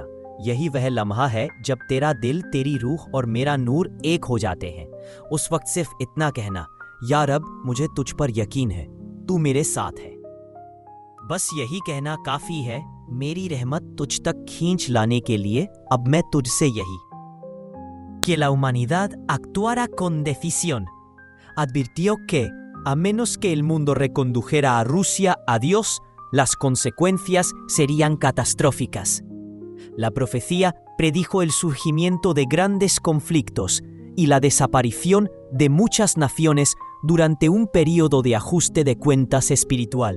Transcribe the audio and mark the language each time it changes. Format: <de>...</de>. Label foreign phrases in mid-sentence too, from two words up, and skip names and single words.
<hi>यही वह लम्हा है जब तेरा दिल, तेरी रूह और मेरा नूर एक हो जाते हैं। उस वक्त सिर्फ इतना कहना, या रब, मुझे तुझ पर यकीन है, तू मेरे साथ है। बस यही कहना काफी है। मेरी रहमत तुझ तक खींच लाने के लिए अब मैं तुझसे यही</hi> <es>que la humanidad actuara con decisión. Advirtió que, a menos que el mundo recondujera a Rusia a Dios, las consecuencias serían catastróficas. La profecía predijo el surgimiento de grandes conflictos y la desaparición de muchas naciones durante un período de ajuste de cuentas espiritual.</es>